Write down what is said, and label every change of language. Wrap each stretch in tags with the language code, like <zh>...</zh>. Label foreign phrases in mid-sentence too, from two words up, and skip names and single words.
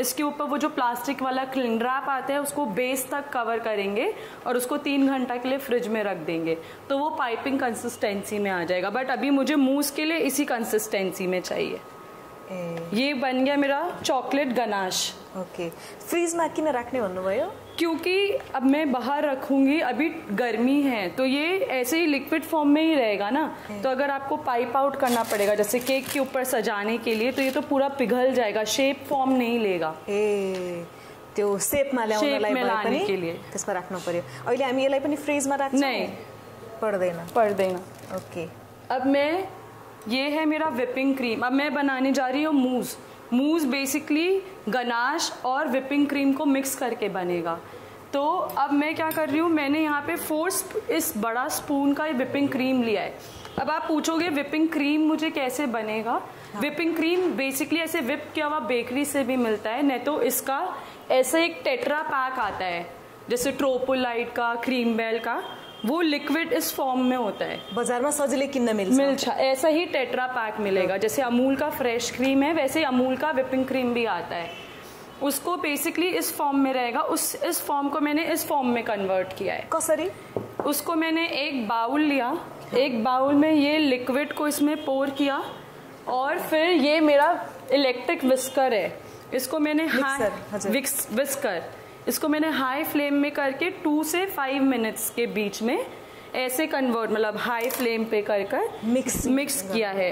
<hi>इसके ऊपर वो जो प्लास्टिक वाला</hi> <en>cling wrap</en> <hi>आता है उसको बेस तक कवर करेंगे और उसको 3 घंटा के लिए फ्रिज में रख देंगे, तो वो</hi> <en>piping consistency</en> <hi>में आ जाएगा। बट अभी मुझे मूस के लिए इसी कंसिस्टेंसी में चाहिए। ये बन गया मेरा</hi> <en>chocolate ganache.</en> <ne>ओके, फ्रीज में किन राख्ने भन्नुभयो?</ne> <hi>क्योंकि अब मैं बाहर रखूंगी, अभी गर्मी है, तो ये ऐसे ही</hi> <en>liquid form</en> <hi>में ही रहेगा ना, तो अगर आपको</hi> <en>pipe out</en> <hi>करना पड़ेगा जैसे केक के ऊपर सजाने के लिए, तो ये तो पूरा पिघल जाएगा,</hi> <en>shape form</en> <hi>नहीं लेगा।</hi> <ne>त्यो शेपमा ल्याउनलाई</ne> <hi>लाने के लिए</hi> <ne>त्यसमा राख्नु पर्यो। अहिले हामी यसलाई पनि फ्रिजमा राख्छौं?</ne> <hi>नहीं,</hi> <ne>पर्दैन।</ne> <hi>ओके, अब मैं, ये है मेरा</hi> <en>whipping cream.</en> <hi>अब मैं बनाने जा रही हूँ</hi> <en>mousse basically ganache</en> <hi>और</hi> <en>whipping cream</en> <hi>को मिक्स करके बनेगा। तो अब मैं क्या कर रही हूँ, मैंने यहाँ पे 4 इस बड़ा स्पून का</hi> <en>whipping cream</en> <hi>लिया है। अब आप पूछोगे</hi> <en>whipping cream</en> <hi>मुझे कैसे बनेगा? हाँ।</hi> <en>whipping cream</en> <hi>बेसिकली ऐसे विप किया हुआ बेकरी से भी मिलता है, नहीं तो इसका ऐसे एक</hi> <en>tetra pack</en> <hi>आता है जैसे ट्रोपोलाइट का, क्रीम बेल का, वो लिक्विड इस फॉर्म में होता है।</hi> <ne>बाजार में सजिले किन्न मिल्छ</ne> <hi>ऐसा ही</hi> <en>tetra pack</en> <hi>मिलेगा। जैसे अमूल का</hi> <en>fresh cream</en> <hi>है वैसे अमूल का</hi> <en>whipping cream</en> <hi>भी आता है। उसको बेसिकली इस फॉर्म में रहेगा, इस फॉर्म को मैंने इस फॉर्म में कन्वर्ट किया है।</hi> <ne>कसरी? उसको</ne> <hi>मैंने एक बाउल लिया, एक बाउल में ये लिक्विड को इसमें पोर किया, और फिर ये मेरा</hi> <en>electric whisker</en> <hi>है, इसको मैंने विस्कर इसको मैंने</hi> <en>high flame</en> <hi>में करके 2 से 5 मिनट्स के बीच में ऐसे कन्वर्ट, मतलब</hi> <en>high flame</en> <hi>पे कर मिक्स किया है।</hi>